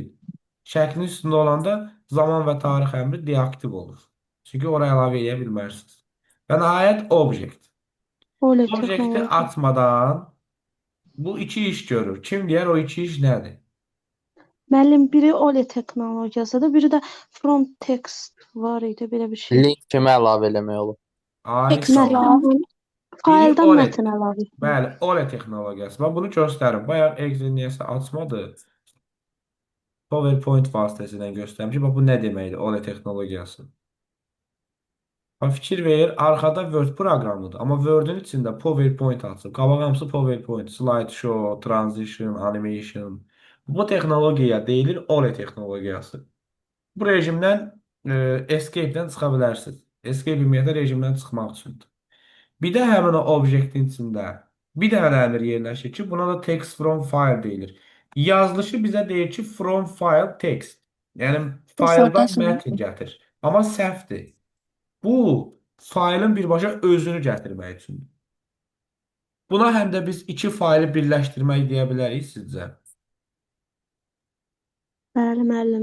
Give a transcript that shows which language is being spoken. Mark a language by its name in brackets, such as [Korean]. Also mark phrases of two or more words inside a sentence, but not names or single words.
[Azerbaijani] Şəklin üstündə olanda zaman və tarix əmri deaktiv olur. Çünki oraya əlavə edə bilmərsiniz. Və nəhayət obyekt. OLED Obyekti texnologiya. açmadan bu iki iş görür. Kim deyər o iki iş nədir? Müəllim, biri OLED texnologiyasıdır, biri də [English] front text [Azerbaijani] var idi, belə bir şey. Link kimi əlavə eləmək olur. Ay sağ ol. Mətn, Biri fayldan OLED. mətn əlavə etmək. Bəli, OLED texnologiyası. Və bunu göstərim. Bayaq Excel niyəsə açmadı. PowerPoint vasitəsilə göstərim ki, bax bu nə deməkdir OLED texnologiyası. Bax, fikir verir, arxada Word proqramıdır. Amma Word-ün içində PowerPoint açıb. Qabaq hamısı PowerPoint, [English] slideshow, transition, animation. [Azerbaijani] Bu texnologiya deyilir OLED texnologiyası. Bu rejimdən escape-dən çıxa bilərsiniz. Escape ümumiyyətlə rejimdən çıxmaq üçündür. Bir də həmin o obyektin içində bir dənə əmr yerləşir ki, buna da [English] text from file [Azerbaijani] deyilir. Yazılışı bizə deyir ki, [English] from file text. [Azerbaijani] Yəni fayldan mətn gətir. Amma səhvdir. Bu faylın birbaşa özünü gətirmək üçündür. Buna həm də biz iki faylı birləşdirmək deyə bilərik sizcə. Bəli, müəllim.